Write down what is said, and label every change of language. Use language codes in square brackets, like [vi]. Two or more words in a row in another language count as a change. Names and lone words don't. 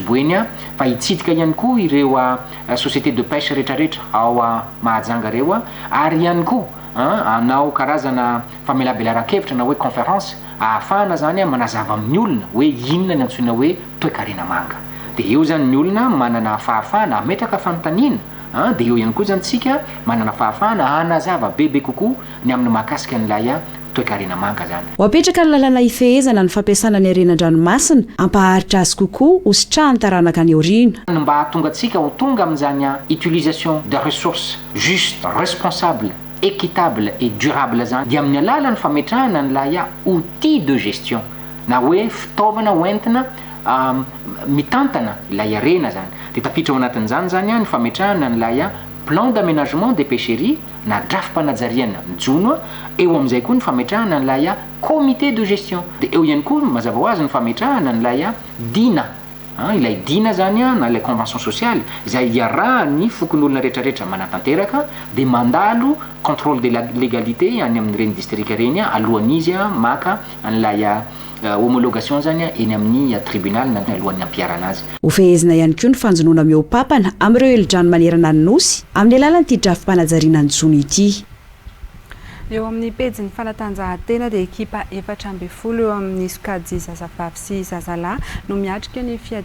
[mg] boeny a fa hitsidika ihany koa ireo [fr] société de pêche [mg] rehetrarehetra ao mahajanga reo ary ihany koa anao karazana famelabelara-kevitra na hoe conférence ahafahana zany manazava amin'ny olona hoe inona ny antsoina hoe toe-karena manga dia eo zany ny olona manana fahafahana ametraka fanontaniana dia eo ihany koa zany tsika manana fahafahana hanazava bebe kokoa ny amin'ny mahakasika an'ilay toe-karena manga zany hoapetraka ny lalàna ifehezana ny fampiasana ny arenan-dranomasina ampaharitra azy kokoa hositrahany taranaka ny orina mba hahatonga antsika ho tonga amin'izany [fr] utilisation de ressources juste responsable équitable et durable [mg] zany dia amin'ny alalan'ny fametrahana nylay [fr] outil de gestion [mg] na hoe fitaovana hoentina mitantana ilay arena zany dia tafiditra ao anatin'izany zany ny fametrahana nylay [fr] plan d'aménagement des pêcheries [mg] na drafim-panajariana mijono eo amin'izay koa ny fametrahana nylay [fr] comité de gestion [mg] dia eo ihany koa mazava ho azy ny fametrahana nylay dina ilay dina zany na ilay [fr] convention sociale [mg] izay iarahany fokon'olona rehetrarehetra manatanteraka dia mandalo [fr] contrôle de la légalité [mg] any amin'ny reny distrika reny alohan'izy maka an'ilay homologation zany eny amin'ny tribunal na alohan'ny ampiarana azy ho fehezina ihany koa ny fanjonoana mihoapapana amin'ireo elidrano manerana ny nosy amin'ny alalan'ity drafim-panajariana ny jono ity eo amin'ny pejy ny fanatanjahantena dia ekipa 4 eo amin'ny sokajy zazavavy sy zazalahy no miatrika ny fiadiana